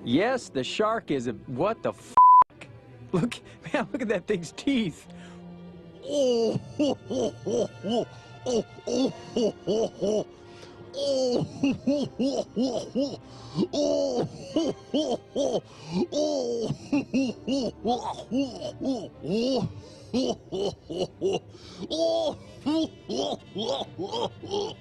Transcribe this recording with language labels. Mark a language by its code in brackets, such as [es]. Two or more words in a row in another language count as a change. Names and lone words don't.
[en] Yes, the shark is a... What the f***? Look, man, look at that thing's teeth. Oh, ho, ho, ho, ho. Oh, oh, ho, ho, ho. Oh, ho, ho, ho, ho. Oh, ho, ho, ho. Oh, ho, ho, ho, ho. Oh, ho, ho, ho. Oh, ho, ho, ho, ho.